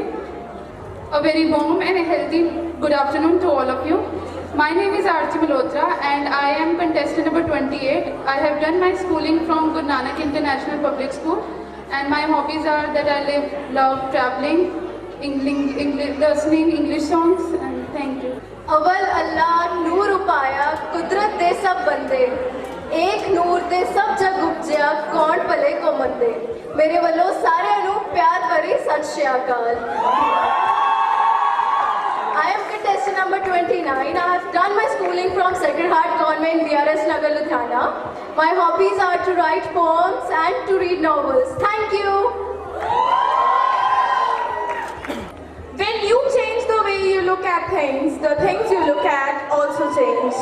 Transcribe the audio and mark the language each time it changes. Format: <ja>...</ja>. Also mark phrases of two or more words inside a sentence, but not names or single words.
<en>A very warm and a healthy good afternoon to all of you. My name is Arti Malhotra and I am contestant number 28. I have done my schooling from Guru Nanak International Public School and my hobbies are that I love traveling, listening English songs, and thank you.</en> <pa>ਅਵਲ ਅੱਲਾਹ ਨੂਰ ਉਪਾਇਆ ਕੁਦਰਤ ਦੇ ਸਭ ਬੰਦੇ ਏਕ ਨੂਰ ਦੇ ਸਭ ਜਗ ਉਪਜਿਆ ਕੌਨ ਭਲੇ ਕੋ ਮੰਦੇ ਮੇਰੇ ਵੱਲੋਂ ਸਾਰਿਆਂ ਨੂੰ ਪਿਆਰ ਭਰੀ ਸਤਿ ਸ਼੍ਰੀ ਅਕਾਲ</pa> <en>I am contestant number 29. I have done my schooling from Sacred Heart Convent, BRS Nagar, Ludhiana. My hobbies are to write poems and to read novels. Thank you. When you change the way you look at things, the things you look at also change.</en>